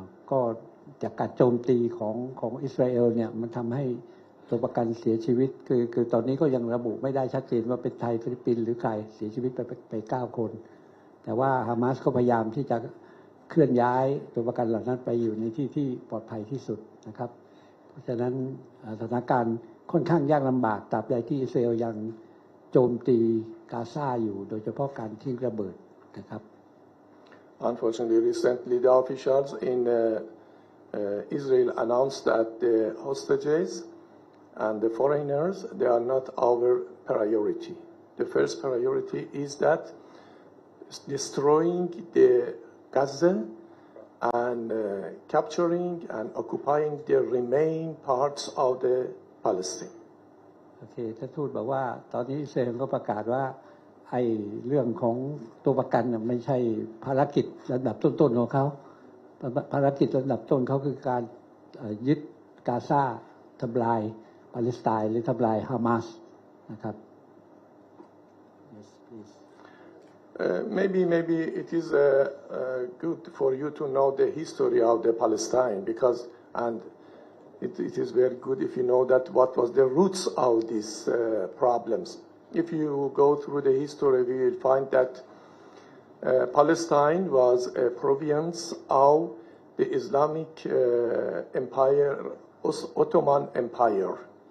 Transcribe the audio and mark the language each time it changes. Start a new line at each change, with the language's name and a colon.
Thai: ก็จากการโจมตีของอิสราเอลเนี่ยมันทำให้ตัวประกันเสียชีวิตคือตอนนี้ก็ยังระบุไม่ได้ชัดเจนว่าเป็นไทยฟิลิปปินส์หรือใครเสียชีวิตไป9 คนแต่ว่าฮามาสก็พยายามที่จะเคลื่อนย้ายตัวประกันเหล่านั้นไปอยู่ในที่ปลอดภัยที่สุดนะครับเพราะฉะนั้นสถานการณ์ค่อนข้างยากลำบากตราบใดที่อิสราเอลยังโจมตีกาซาอยู่โดยเฉพาะการทิ้งระเบิดนะครับ
English: Unfortunately, recently the officials in Israel announced that the hostages and the foreigners, they are not our priority. The first priority is that destroying the Gaza and capturing and occupying the remaining parts of the Palestine.
Thai: โอเคท่านทูตบอกว่าตอนนี้อิสราเอลก็ประกาศว่าไอ้เรื่องของตัวประกันไม่ใช่ภารกิจระดับต้นๆของเขาภารกิจระดับต้นเขาคือการยึดกาซาทำลายปาเลสไตน์หรือทำลายฮามาสนะครับ
English: Yes, please. Maybe it is good for you to know the history of the Palestine because and it is very good if you know that what was the roots of these problems. If you go through the history, we will find that Palestine was a province of the Islamic Empire, Ottoman Empire.